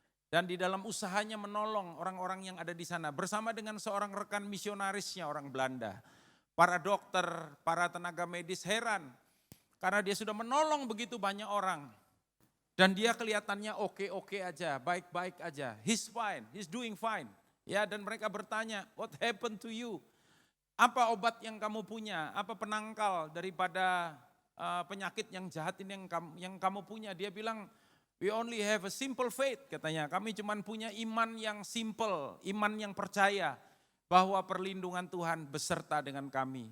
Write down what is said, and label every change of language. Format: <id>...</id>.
<id>Dan di dalam usahanya menolong orang-orang yang ada di sana bersama dengan seorang rekan misionarisnya, orang Belanda. Para dokter, para tenaga medis heran karena dia sudah menolong begitu banyak orang. Dan dia kelihatannya oke-oke aja, baik-baik aja.</id> <en>He's fine, he's doing fine.</en> <id>Ya, dan mereka bertanya,</id> <en>what happened to you?</en> <id>Apa obat yang kamu punya? Apa penangkal daripada penyakit yang jahat ini yang kamu punya? Dia bilang,</id> <en>we only have a simple faith,</en> <id>katanya. Kami cuma punya iman yang simple, iman yang percaya bahwa perlindungan Tuhan beserta dengan kami.</id>